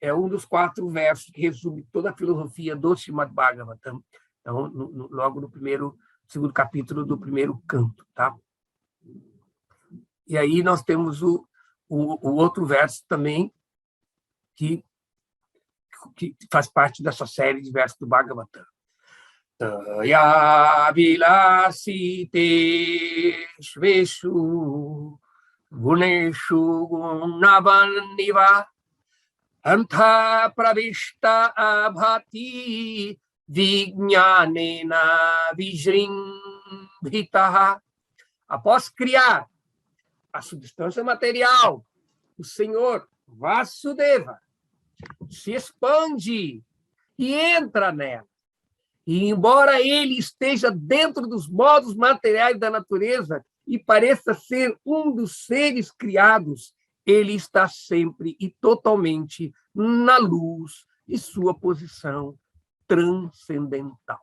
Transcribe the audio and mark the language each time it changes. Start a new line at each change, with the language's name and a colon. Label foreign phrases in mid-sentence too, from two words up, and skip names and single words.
Portuguese: é um dos 4 versos que resume toda a filosofia do Srimad Bhagavatam. Então, logo no segundo capítulo do primeiro canto, tá? E aí nós temos o outro verso também que faz parte dessa série de versos do Bhagavatam.
Sanskrit: Taya vilasite shveshu guneshu gunavaniva anta pravishta abhati vijnanena vijrimbhitaha.
Portuguese: Após criar a substância material, o Senhor Vasudeva se expande e entra nela. E, embora ele esteja dentro dos modos materiais da natureza e pareça ser um dos seres criados, ele está sempre e totalmente na luz de sua posição transcendental.